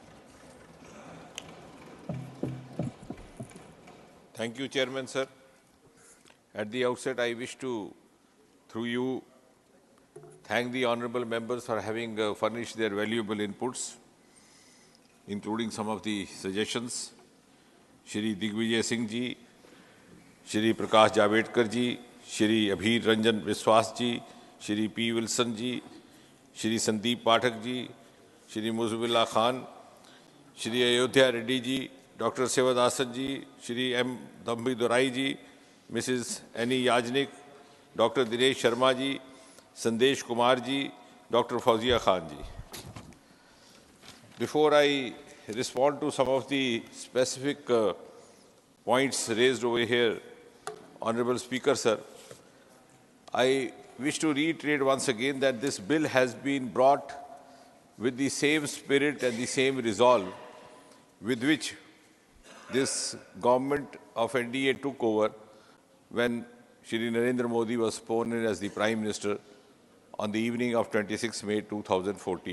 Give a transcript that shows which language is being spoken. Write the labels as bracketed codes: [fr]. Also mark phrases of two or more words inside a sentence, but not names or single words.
[en] Thank you, Chairman, sir. At the outset, I wish to, through you, thank the honorable members for having furnished their valuable inputs, including some of the suggestions. Shri Digvijay Singh ji, Shri Prakash Javadekar ji, Shri Abhir Ranjan Biswas ji, Shri P. Wilson ji, Shri Sandeep Pathak ji, Shri Muzamil Khan, Shri Ayodhya Reddy ji, Dr. Sevadasan ji, Shri M. Dhambi Durai ji, Mrs. Annie Yajnik, Dr. Dinesh Sharma ji, Sandesh Kumar ji, Dr. Fauzia Khan ji. Before I respond to some of the specific points raised over here, Honorable Speaker, sir, I wish to reiterate once again that this bill has been brought with the same spirit and the same resolve with which this government of NDA took over when Shri Narendra Modi was sworn in as the Prime Minister on the evening of 26 May 2014.